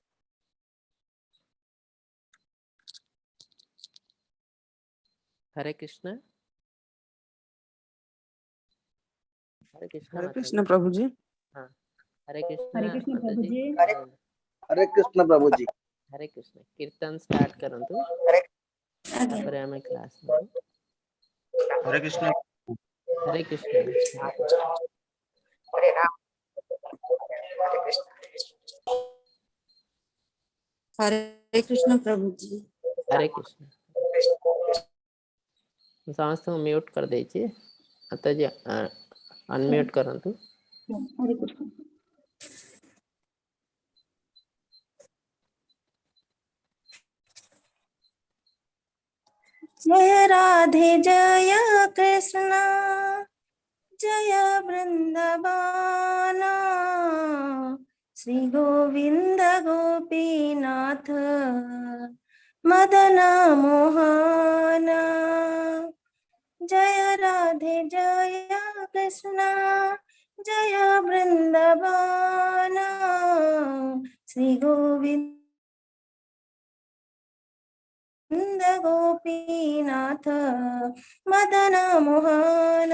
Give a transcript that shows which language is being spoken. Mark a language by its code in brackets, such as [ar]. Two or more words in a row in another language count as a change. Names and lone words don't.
[hi] हरे कृष्ण। हरे कृष्ण प्रभु जी। हाँ, हरे कृष्ण प्रभु जी। हरे कृष्ण प्रभु जी। हरे कृष्ण। [or] କୀର୍ତ୍ତନ ଷ୍ଟାର୍ଟ କରନ୍ତୁ ତାପରେ ଆମେ କ୍ଲାସ ମେ। [hi] हरे कृष्ण। हरे कृष्ण। हरे राम। हरे कृष्ण। हरे कृष्ण प्रभु जी। हरे कृष्ण। समस्त म्यूट कर दीजिए। [or] ଆତା ଜୀ ଅନମ୍ୟୁଟ କରନ୍ତୁ। [hi] हरे कृष्ण। जय राधे जय कृष्ण जय वृंदावन श्री गोविंद गोपीनाथ मदन मोहन। जय राधे जय कृष्ण जय वृंदावन श्री गोविंद गोपीनाथ मदन मोहन।